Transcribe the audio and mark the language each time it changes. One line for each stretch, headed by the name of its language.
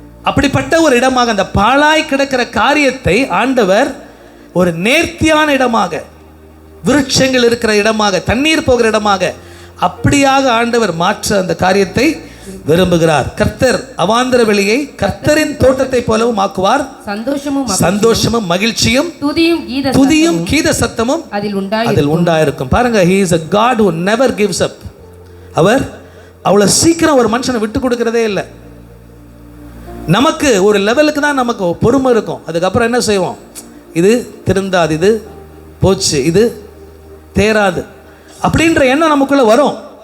Tamil: அப்படிப்பட்ட ஒரு இடமாக அந்த பாழாய் கிடக்கிற காரியத்தை ஆண்டவர் ஒரு நேர்த்தியான இடமாக, விருட்சங்கள் இருக்கிற இடமாக, தண்ணீர் போகிற இடமாக அப்படியாக ஆண்டவர் மாற்ற அந்த காரியத்தை விரும்புகிறார். கர்த்தர் அவாந்தர வெளியை கர்த்தரின் தோட்டத்தை போலவும் ஆக்குவார். சந்தோஷமும் மகிழ்ச்சியும் துதியும் கீத சத்தமும் அதில் உண்டாயிருக்கும். பாருங்க,
English: he is a God who never gives up.
Tamil: அவர் அவ்வளோ சீக்கிரம் ஒரு மனுஷனை விட்டு கொடுக்கறதே இல்லை. நமக்கு ஒரு லெவலுக்கு தான் நமக்கு பொறுமை இருக்கும். அதுக்கப்புறம் என்ன செய்வோம், இது திருந்தாது, இது போச்சு, இது தேராது அப்படின்ற எண்ணம் நமக்குள்ள வரும்.